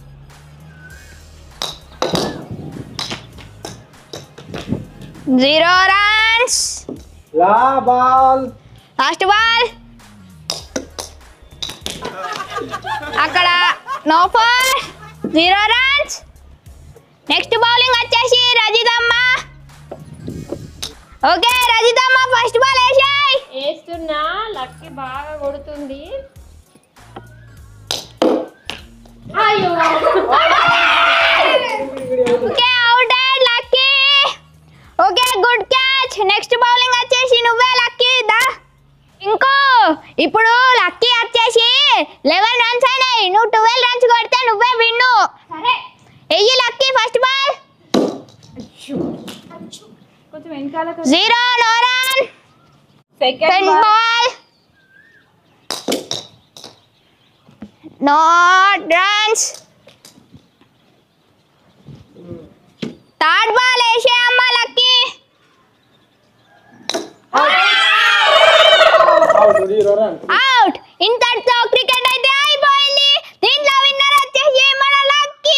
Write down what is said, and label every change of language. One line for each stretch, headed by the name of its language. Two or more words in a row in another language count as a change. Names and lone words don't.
English: Zero runs. La ball. Last ball. అక్కడ no four. 0 runs. Next bowling వచ్చేసి రజితమ్మ.
Telugu: ఓకే రజితమ్మ
English: first ball
Telugu: వేసాయి. వేస్తున్నా. లక్కీ బాగా కొడుతుంది.
English: okay out లక్కీ. okay good catch. next bowling
Telugu: వచ్చేసి నువ్వే లక్కీ దా. ఇంకో ఇప్పుడు లక్కీ వచ్చేసి 11 రన్స్ అయినాయి. నువ్వు 12 రన్స్ కొడితే నువ్వే విన్ను. సరే ఎయ్యి లక్కీ
English: first ball. 0 no run. Second ball. No runs. third ball
Telugu: వేసే అమ్మ లక్కీ.
English: అవుట్.
Telugu: ఇంతటితో క్రికెట్ అయితే అయిపోయింది. దీంట్లో విన్నర్ వచ్చేసి మన లక్కీ.